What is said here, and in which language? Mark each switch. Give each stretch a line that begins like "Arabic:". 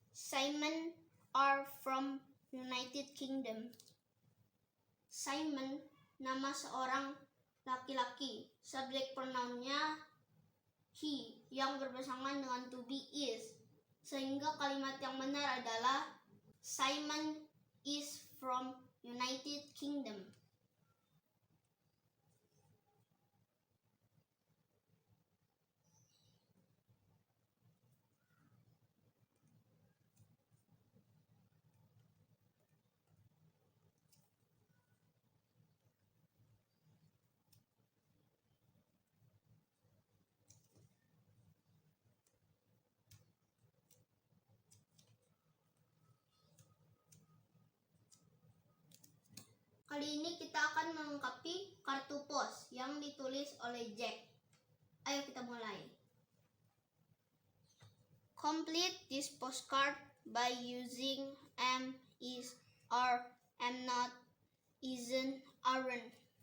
English: Simon are from United Kingdom.
Indonesian: Simon, nama seorang laki-laki. Subjek pronounnya he yang berpasangan dengan to be is. Sehingga kalimat yang benar adalah
English: Simon is from United Kingdom.
Indonesian: Kali ini kita akan melengkapi kartu pos yang ditulis oleh Jack. Ayo kita mulai.
English: Complete this postcard by using am, is, are, am not, isn't, aren't.